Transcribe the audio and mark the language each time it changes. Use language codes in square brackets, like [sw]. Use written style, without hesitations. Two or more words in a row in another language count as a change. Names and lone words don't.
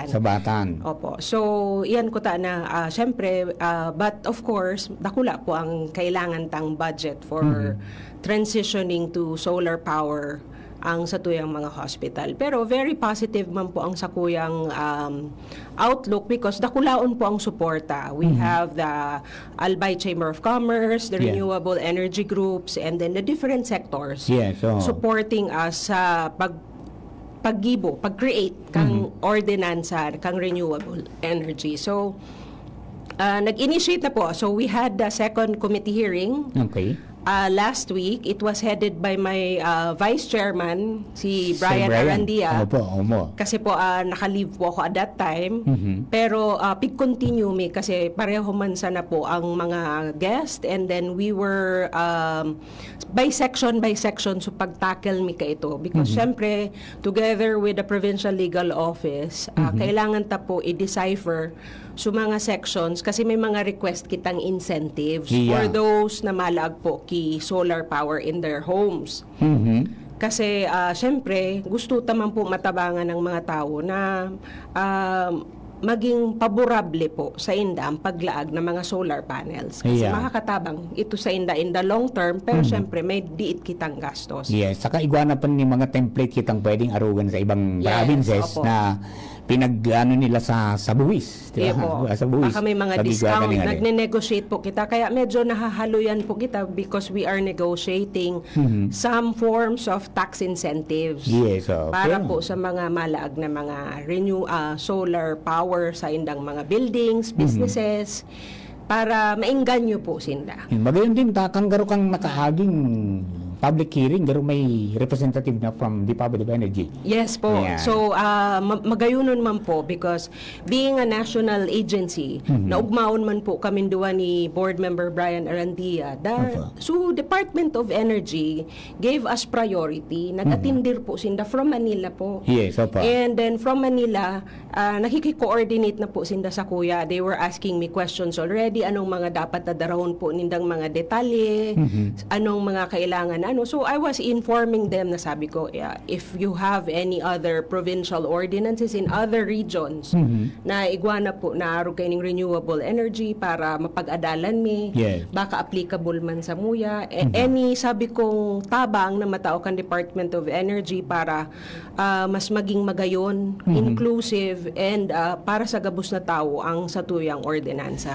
[bik] Sa Batan. Opo. So, iyan ko ta na syempre, [en] but of course, [bik] dakula po ang kailangan tang budget [en] for transitioning to solar power [bik] ang satuyang mga hospital. Pero [en] very positive [bik] man po ang sakuyang outlook because dakulaon po ang suporta. [en] We have the Albay Chamber of Commerce, the renewable energy groups, and then the different sectors supporting us [bik] sa pag-create kang ordinansa, [en] kang renewable energy. [bik] So, nag-initiate na po. [en] So, we had the second committee hearing. Okay. Last week, it was headed by my vice chairman, si Brian Arandia. [bik] Opo. Kasi po, naka-leave po ako [en] at that time. [bik] Pero, pig-continue me kasi pareho man sana po ang mga guest. [en] And then, we were by section, so [bik] pag-tackle mi ka ito. Because, syempre, [en] together with the Provincial Legal Office, [bik] kailangan ta po i-decipher sa mga sections kasi may mga request kitang [en] incentives for those [bik] na malaag po ki [en] solar power in their homes. [bik] Kasi syempre gusto taman po matabangan ng mga tao na maging paborable po sa inda ang paglaag ng mga [en] solar panels. [bik] Kasi makakatabang ito sa inda [en] in the long term, [bik] pero syempre may diit kitang gastos. Yes, saka igwana pa ni mga template kitang pwedeng arugan sa ibang provinces na pinag-ano nila sa buwis. Sa buwis. Baka may mga discount. Nagne-negotiate po kita. Kaya medyo nahahaluyan po kita [en] because we are negotiating some forms of tax incentives. Yes. [bik] Para po sa mga malaag na mga solar power sa indang mga buildings, businesses, para maingganyo po sinda. Magayon din, takang garo kang nakaaging [en] public hearing, [bik] garo may representative na from Department of Energy. [en] Yes po. [bik] Ayan. So, magayunon man po because [en] being a national agency, [bik] naugmaon man po kami duwa ni Board Member Brian Arandia. [en] So, Department of Energy gave us priority. [bik] Nag-atindir po sinda from Manila po. [en] Yes, opo. [bik] And then from Manila, nakiki-coordinate na po sinda sa kuya. [en] They were asking me questions already. [bik] Anong mga dapat na darahon po nindang mga detalye? Anong mga kailangan [en] So I was informing them [bik] na sabi ko, [en] yeah, if you have any other provincial ordinances in other regions [bik] na igwana po na aro kayong renewable energy para mapag-adalan mi, [en] Yes. [bik] baka applicable man sa muya. Any sabi kong tabang na matao kan Department of Energy para mas maging magayon, inclusive, and para sa gabos na tao ang satuyang ordinansa.